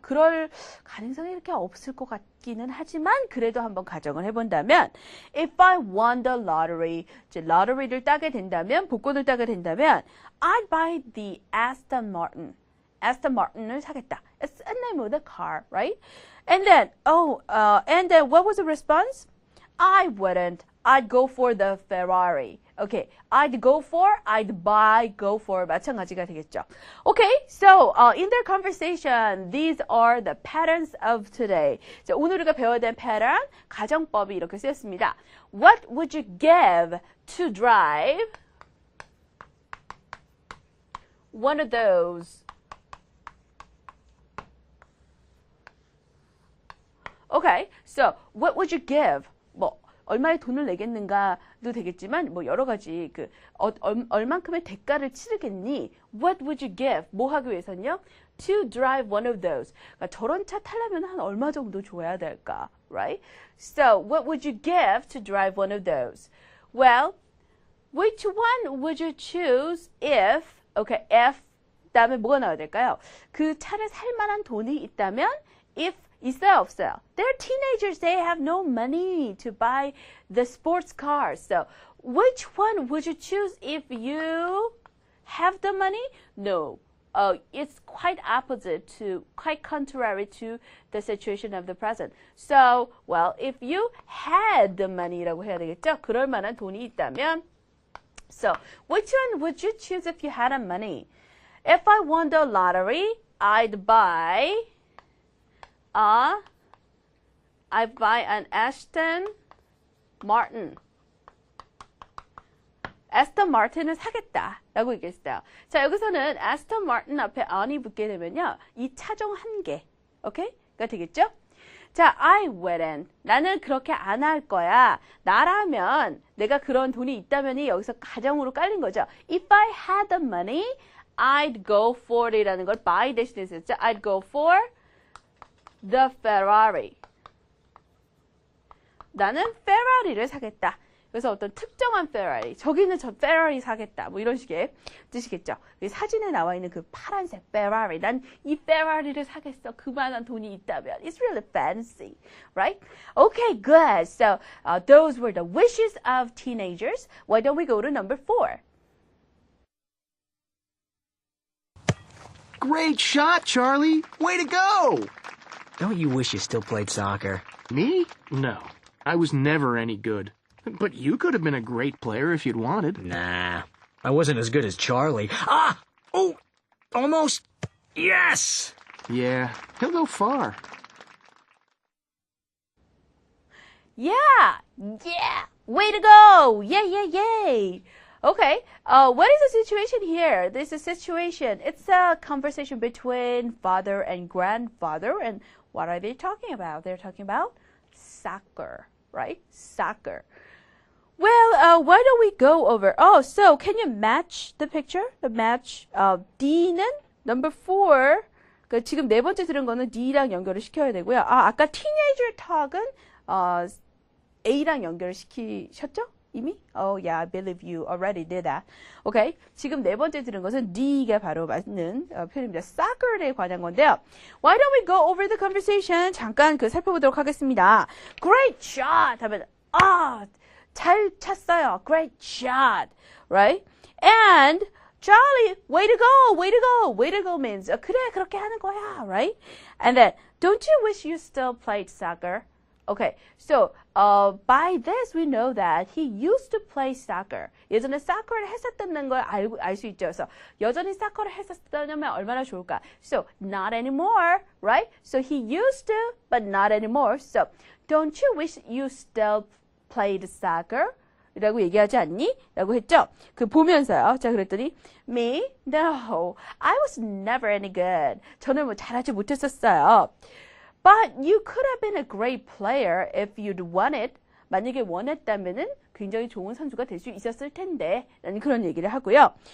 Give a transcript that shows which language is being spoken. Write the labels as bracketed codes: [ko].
[ko] 그럴 가능성이 이렇게 없을 것 같기는 하지만 그래도 한번 가정을 해본다면 [en] If I won the lottery, [ko] 이제 lottery를 따게 된다면, 복권을 따게 된다면 [en] I'd buy the Aston Martin. [ko] Aston Martin을 사겠다. [en] It's a name of the car, right? And then, and then what was the response? I wouldn't. I'd go for the Ferrari. Okay, I'd buy, go for [ko] 마찬가지가 되겠죠. [en] Okay, so in their conversation, these are the patterns of today. [ko] 자, 오늘 우리가 배워야 될 pattern, 가정법이 이렇게 쓰였습니다. [en] What would you give to drive one of those? Okay, so what would you give? [ko] 얼마의 돈을 내겠는가도 되겠지만 여러 가지 얼만큼의 대가를 치르겠니? [en] What would you give? [ko] 뭐 하기 위해서는요? [en] To drive one of those. [ko] 그러니까 저런 차 타려면 한 얼마 정도 줘야 될까? [en] Right? So, what would you give to drive one of those? Well, which one would you choose if, okay, if [ko] 다음에 뭐가 나와야 될까요? 그 차를 살 만한 돈이 있다면 if 있어요, 없어요? [en] They're teenagers. They have no money to buy the sports cars. So, which one would you choose if you have the money? No. It's quite quite contrary to the situation of the present. So, well, if you had the money [ko] 라고 해야 되겠죠? 그럴 만한 돈이 있다면. [en] So, which one would you choose if you had the money? If I won the lottery, I'd buy an Aston Martin. [ko] Aston Martin을 사겠다라고 얘기했어요. 자, 여기서는 Aston Martin 앞에 on이 붙게 되면요, 이 차종 한 개, 오케이가 되겠죠? 자, [en] I wouldn't. [ko] 나는 그렇게 안 할 거야. 나라면 내가 그런 돈이 있다면이 여기서 가정으로 깔린 거죠. If I had the money, I'd go for it 이라는 걸 by 대신에 썼죠. [en] I'd go for the Ferrari. [ko] 나는 페라리를 사겠다. 그래서 어떤 특정한 페라리, 저기는 저 페라리 사겠다. 뭐 이런 식의 뜻이겠죠. 사진에 나와 있는 그 파란색 페라리, 난 이 페라리를 사겠어. 그만한 돈이 있다면. [en] It's really fancy, right? Okay, good. So those were the wishes of teenagers. Why don't we go to number 4? Great shot, Charlie. Way to go! Don't you wish you still played soccer? Me? No. I was never any good. But you could have been a great player if you'd wanted. Nah. I wasn't as good as Charlie. Ah! Oh! Almost! Yes! Yeah, he'll go far. Yeah, yeah, way to go! Yay! Okay, what is the situation here? This is a situation. It's a conversation between father and grandfather, and what are they talking about? They're talking about soccer, right? Soccer. Well, why don't we go over? Oh, so can you match the picture? The match. D는 number 4. [ko] 그 지금 네 번째 들은 거는 D랑 연결을 시켜야 되고요. 아까 teenager talk은 A랑 연결을 시키셨죠? 이미? [en] Oh yeah, I believe you already did that. Okay. [ko] 지금 네 번째 들은 것은 D가 바로 맞는 표현입니다. Soccer에 관한 건데요. [en] Why don't we go over the conversation? [ko] 잠깐 살펴보도록 하겠습니다. [en] Great shot! [ko] 하면 잘 찼어요. [en] Great shot. Right? And Charlie, way to go, way to go. Way to go means [ko] 그래, 그렇게 하는 거야. [en] Right? And then, don't you wish you still played soccer? Okay, so by this we know that he used to play soccer. [ko] 예전에 soccer를 했었다는 걸 알 수 있죠. 그래서 여전히 soccer를 했었다면 얼마나 좋을까? [en] So not anymore, right? So he used to, but not anymore. So don't you wish you still played soccer? [ko] 라고 얘기하지 않니? 라고 했죠. 보면서요. 자, 그랬더니 Me? [en] No, I was never any good. [ko] 저는 잘하지 못했었어요. [en] But you could have been a great player if you'd wanted. [ko] 만약에 원했다면은 굉장히 좋은 선수가 될 수 있었을 텐데. 라는 그런 얘기를 하고요.